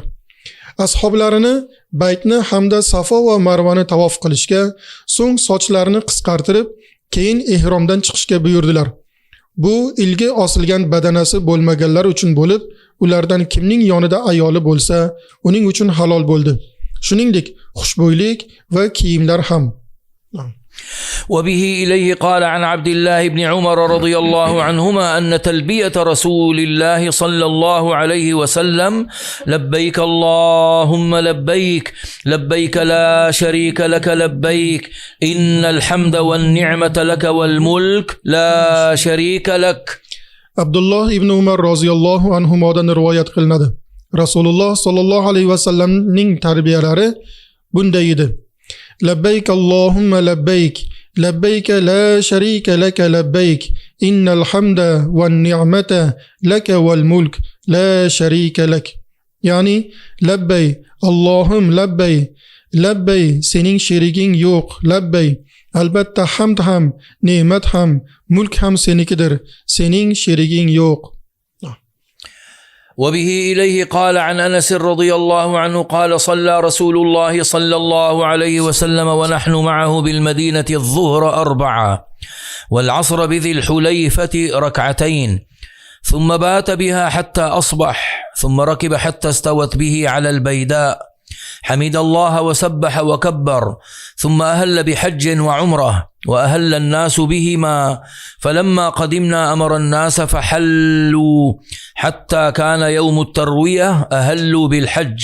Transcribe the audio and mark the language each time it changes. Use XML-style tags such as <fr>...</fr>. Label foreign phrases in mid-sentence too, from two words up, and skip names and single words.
<uz>Ashoblarini baytni hamda Safo va Marvani tavof qilishga, so'ng sochlarini qisqartirib, keyin ehromdan chiqishga buyurdilar. Bu ilgi osilgan badanasi bo'lmaganlar uchun bo'lib, ulardan kimning yonida ayoli bo'lsa, uning uchun halol bo'ldi. Shuningdek, xushbo'ylik va kiyimlar ham.</uz> <ar>وبه إليه قال عن عبد الله بن عمر رضي الله عنهما أن تلبية رسول الله صلى الله عليه وسلم لبيك اللهم لبيك لبيك لا شريك لك لبيك إن الحمد والنعمة لك والملك لا شريك لك.</ar> <uz>Abdullah ibn Umar</uz> <ar>رضي الله عنهما</ar> <uz>rivoyat qilinadi.</uz> <ar>رسول الله صلى الله عليه وسلم</ar> <uz>tarbiyalari bunday edi.</uz> <ar>لبيك اللهم لبيك لبيك لا شريك لك لبيك إن الحمد والنعمة لك والملك لا شريك لك.</ar> <uz>Ya'ni labbay Allohim labbay labbay sening sheriging yo'q labbay albatta hamd ham ne'mat ham mulk ham senikidir sening sheriging yo'q.</uz> <ar>وبه إليه قال عن أنس رضي الله عنه قال صلى رسول الله صلى الله عليه وسلم ونحن معه بالمدينة الظهر 4 والعصر بذي الحليفة 2 ثم بات بها حتى أصبح ثم ركب حتى استوت به على البيداء حمد الله وسبح وكبر ثم أهل بحج وعمرة وأهل الناس بهما فلما قدمنا أمر الناس فحلوا حتى كان يوم التروية أهلوا بالحج.</ar>